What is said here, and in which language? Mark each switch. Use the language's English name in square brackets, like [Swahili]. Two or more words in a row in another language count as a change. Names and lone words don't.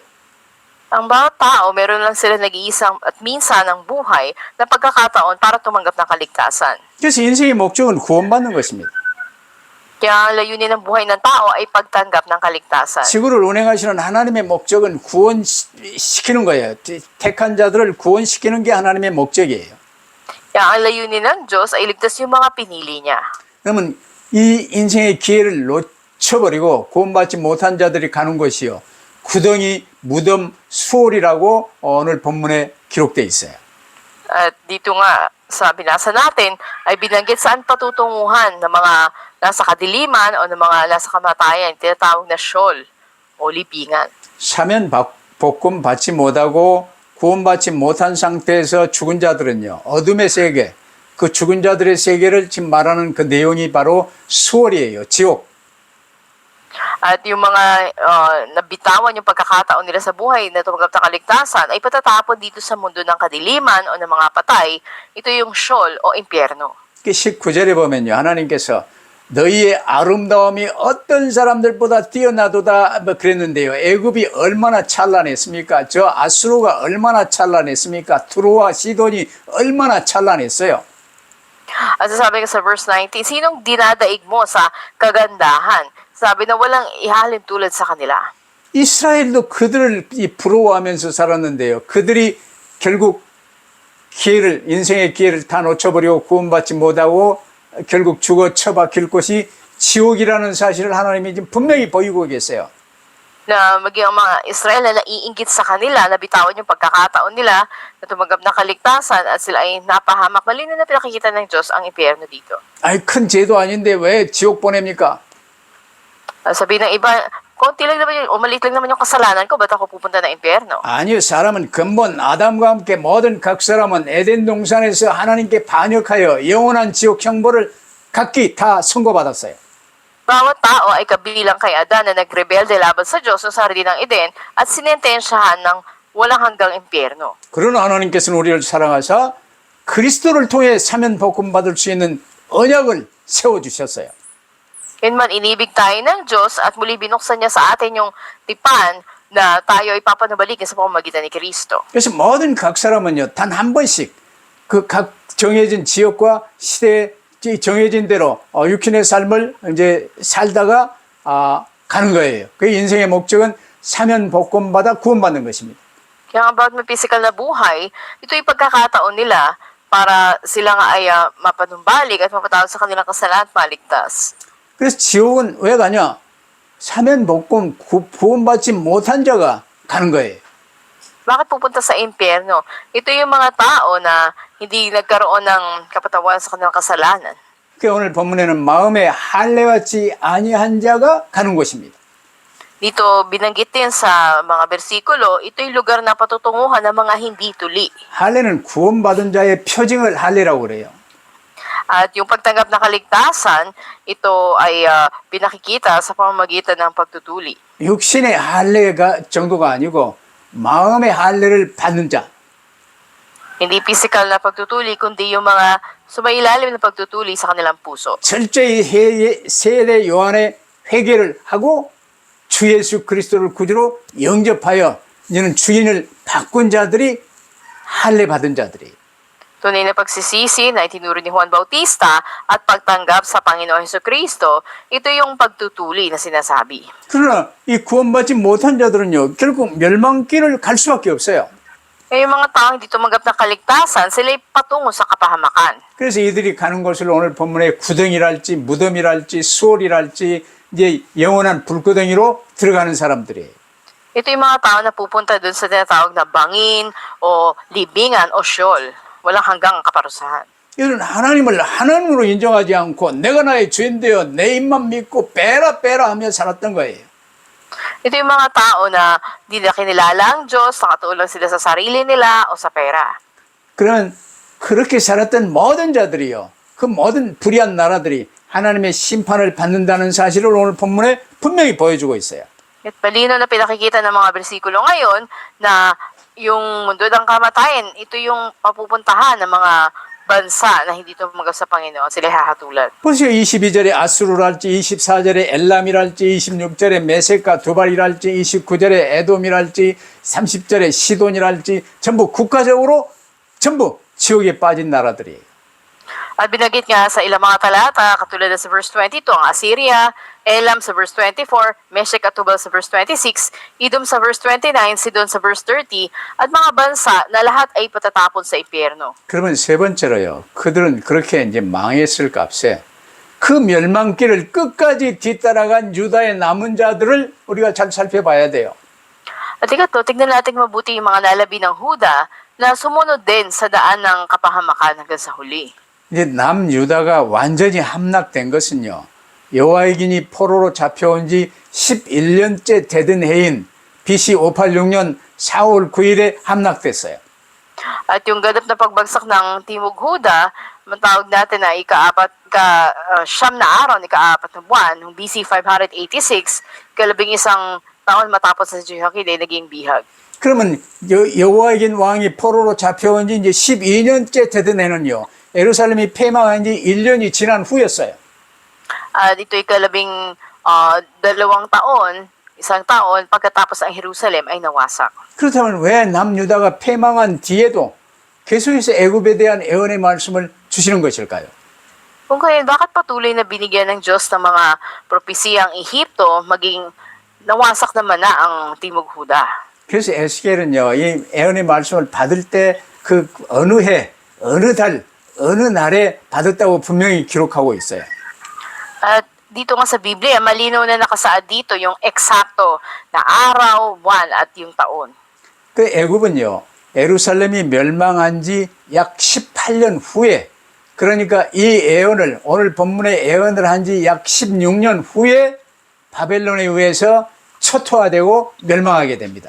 [Filipino] Ang bawat tao, meron lang sila nag-iisang at minsan ng buhay na pagkakataon para tumanggap ng kaligtasan. [Korean] 그래서 인생의 목적은 구원받는 것입니다. [Filipino] Kaya ang layunin ng buhay ng tao ay pagtanggap ng kaligtasan. [Korean] 지구를 운행하시는 하나님의 목적은 구원시키는 거예요. 택한 자들을 구원시키는 게 하나님의 목적이에요. [Filipino] Kaya ang layunin ng Diyos ay ligtas yung mga pinili niya. [Korean] 그러면 이 인생의 기회를 놓쳐버리고 구원받지 못한 자들이 가는 곳이요. 구덩이, 무덤, 수월이라고 오늘 본문에 기록되어 있어요. [Filipino] At dito nga sa binasa natin ay binanggit saan patutunguhan ng mga nasa kadiliman o ng mga nasa kamatayan, tinatawag na Sheol o libingan. [Korean] 사면 복권 받지 못하고 구원받지 못한 상태에서 죽은 자들은요. 어둠의 세계, 그 죽은 자들의 세계를 지금 말하는 그 내용이 바로 수월이에요. 지옥. [Filipino] At yung mga nabitawan yung pagkakataon nila sa buhay na tumanggap ng kaligtasan ay patatapon dito sa mundo ng kadiliman o ng mga patay. Ito yung Sheol o impyerno. [Korean] 19절에 보면요. 하나님께서 너희의 아름다움이 어떤 사람들보다 뛰어나도다 뭐 그랬는데요. 애굽이 얼마나 찬란했습니까? 저 아수르가 얼마나 찬란했습니까? 투로와 시돈이 얼마나 찬란했어요. [Filipino] At sabi nga sa verse 19, sinong dinadaig mo sa kagandahan? Sabi na walang ihalin tulad sa kanila. [Korean] 이스라엘도 그들을 부러워하면서 살았는데요. 그들이 결국 인생의 기회를 다 놓쳐버리고 구원받지 못하고 결국 죽어 처박힐 곳이 지옥이라는 사실을 하나님이 지금 분명히 보이고 계세요. [Filipino] na maging ang mga Israel na naiinggit sa kanila, na bitawan yung pagkakataon nila na tumanggap ng kaligtasan at sila ay napahamak. Malinaw na pinakikita ng Diyos ang impyerno dito. [Korean] 아이, 큰 죄도 아닌데 왜 지옥 보냅니까? [Filipino] Sabi ng iba, konti lang naman yung, maliit lang naman yung kasalanan ko, ba't ako pupunta ng impyerno? [Korean] 아니요, 사람은 근본 아담과 함께 모든 각 사람은 에덴 동산에서 하나님께 반역하여 영원한 지옥 형벌을 각기 다 선고받았어요. [Filipino] Bawat tao ay kabilang kay Adan na nagrebelde laban sa Diyos sa sarili ng Eden at sinentensyahan ng walang hanggang impyerno. [Korean] 그러나 하나님께서는 우리를 사랑하사 그리스도를 통해 사면 복음 받을 수 있는 언약을 세워주셨어요. [Filipino] Yunman inibig tayo ng Diyos at muli binuksan niya sa atin yung tipan na tayo ay papanabalikin sa pamamagitan ni Kristo. [Korean] 그래서 모든 각 사람은요, 단 한 번씩 그 각 정해진 지역과 시대에 정해진 대로 육신의 삶을 이제 살다가 가는 거예요. 그 인생의 목적은 사면 복권 받아 구원받는 것입니다. [Filipino] Kaya about may physical na buhay, ito yung pagkakataon nila para sila nga ay mapanumbalik at mapatawad sa kanilang kasalanan at maligtas. [Korean] 그래서 지옥은 왜 가냐? 사면 복권 구원받지 못한 자가 가는 거예요. [Filipino] Bakit pupunta sa impyerno? Ito yung mga tao na hindi nagkaroon ng kapatawaran sa kanilang kasalanan. [Korean] 그 오늘 본문에는 마음에 할례받지 아니한 자가 가는 곳입니다. [Filipino] Dito binanggit din sa mga bersikulo, ito yung lugar na patutunguhan ng mga hindi tuli. [Korean] 할례는 구원받은 자의 표징을 할례라고 그래요. [Filipino] At yung pagtanggap ng kaligtasan, ito ay pinakikita sa pamamagitan ng pagtutuli. [Korean] 육신의 할례가 정도가 아니고 마음의 할례를 받는 자. [Filipino] Hindi physical na pagtutuli, kundi yung mga sumailalim na pagtutuli sa kanilang puso. [Korean] 철저히 세례 요한의 회개를 하고 주 예수 그리스도를 구주로 영접하여 이제는 주인을 바꾼 자들이 할례 받은 자들이. [Filipino] Tunay na pagsisisi na itinuro ni Juan Bautista at pagtanggap sa Panginoon Hesukristo, ito yung pagtutuli na sinasabi. [Korean] 그러나 이 구원받지 못한 자들은요, 결국 멸망길을 갈 수밖에 없어요. [Filipino] Eh, yung mga taong hindi tumanggap ng kaligtasan, sila'y patungo sa kapahamakan. [Korean] 그래서 이들이 가는 곳을 오늘 본문에 구덩이랄지 무덤이랄지 수월이랄지 이제 영원한 불구덩이로 들어가는 사람들이에요. [Filipino] Ito yung mga tao na pupunta dun sa tinatawag na bangin o libingan o syol. Walang hanggang kaparusahan. [Korean] 이들은 하나님을 하나님으로 인정하지 않고 내가 나의 주인 되어 내 입만 믿고 빼라 하며 살았던 거예요. [Filipino] Ito yung mga tao na di na kinilala ang Diyos, nakatulong sila sa sarili nila o sa pera. [Korean] 그런 그렇게 살았던 모든 자들이요. 그 모든 불의한 나라들이 하나님의 심판을 받는다는 사실을 오늘 본문에 분명히 보여주고 있어요. [Filipino] At malino na pinakikita ng mga bersikulo ngayon na yung mundo ng kamatayan, ito yung papupuntahan ng mga bansa na hindi tumanggap sa Panginoon. Sila hahatulan. [Korean] 보세요. 22절에 아수르랄지 24절에 엘람이랄지 26절에 메섹과 두발이랄지 29절에 에돔이랄지 30절에 시돈이랄지 전부 국가적으로 전부 지옥에 빠진 나라들이에요. [Filipino] At binagit nga sa ilang mga talata, katulad na sa verse 22, ang Assyria, Elam sa verse 24, Meshech at Tubal sa verse 26, Edom sa verse 29, Sidon sa verse 30, at mga bansa na lahat ay patatapon sa impyerno. [Korean] 그러면 세 번째로요. 그들은 그렇게 이제 망했을 값에 그 멸망길을 끝까지 뒤따라간 유다의 남은 자들을 우리가 잘 살펴봐야 돼요. [Filipino] At ikatlo, tignan natin mabuti yung mga nalabi ng Huda na sumunod din sa daan ng kapahamakan hanggang sa huli. [Korean] 이제 남유다가 완전히 함락된 것은요. 여호와의 포로로 잡혀온 지 11년째 되던 해인 BC 586년 4월 9일에 함락됐어요. [Filipino] At yung ganap na pagbagsak ng Timog Huda, matawag natin na siyam na araw, ika-apat na buwan, ng BC 586, kalabing isang taon matapos sa Jehoiakim ay naging bihag. [Korean] 그러면 여호와의 왕이 포로로 잡혀온 지 이제 12년째 되던 해는요. 예루살렘이 폐망한 지 1년이 지난 후였어요. [Filipino] At ito'y kalabing isang taon, pagkatapos ang Jerusalem ay nawasak. [Korean] 그렇다면 왜 남유다가 폐망한 뒤에도 계속해서 애굽에 대한 예언의 말씀을 주시는 것일까요? [Filipino] Kung kaya, bakit patuloy na binigyan ng Diyos ng mga propesiyang Ehipto, maging nawasak naman na ang Timog Huda? [Korean] 그래서 에스겔은요, 이 예언의 말씀을 받을 때 그 어느 해, 어느 달, 어느 날에 받았다고 분명히 기록하고 있어요. [Filipino] At dito nga sa Biblia, malinaw na nakasaad dito yung eksakto na araw, buwan at yung taon. [Korean] 그 애굽은요, 예루살렘이 멸망한 지 약 18년 후에, 그러니까 이 예언을, 오늘 본문의 예언을 한 지 약 16년 후에 바벨론에 의해서 초토화되고 멸망하게 됩니다.